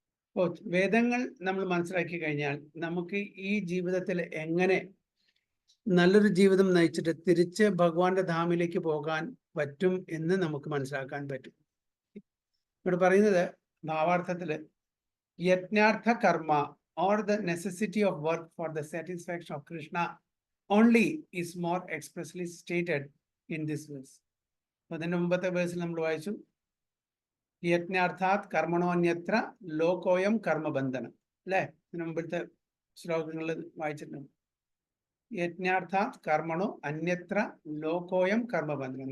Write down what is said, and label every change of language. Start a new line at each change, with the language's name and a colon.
Malayalam: അപ്പോൾ വേദങ്ങൾ നമ്മൾ മനസ്സിലാക്കി കഴിഞ്ഞാൽ നമുക്ക് ഈ ജീവിതത്തിൽ എങ്ങനെ നല്ലൊരു ജീവിതം നയിച്ചിട്ട് തിരിച്ച് ഭഗവാന്റെ ധാമിലേക്ക് പോകാൻ പറ്റും എന്ന് നമുക്ക് മനസ്സിലാക്കാൻ പറ്റും. ഇവിടെ പറയുന്നത് ഭാവാർത്ഥത്തിൽ യജ്ഞാർത്ഥ കർമ്മ
English: or the necessity of work for the satisfaction of Krishna only is more expressly stated in this verse.
Malayalam: അതിന്റെ മുമ്പത്തെ വേഴ്സിൽ നമ്മൾ വായിച്ചു
Sanskrit: യജ്ഞാർത്ഥാത് കർമ്മണോന്യത്ര ലോകോയം കർമ്മബന്ധനം അല്ലേ?
Malayalam: ഇതിനു മുമ്പത്തെ ശ്ലോകങ്ങളിൽ വായിച്ചിട്ടുണ്ട്.
Sanskrit: യജ്ഞാർത്ഥാത് കർമ്മണോ അന്യത്ര ലോകോയം കർമ്മബന്ധനം.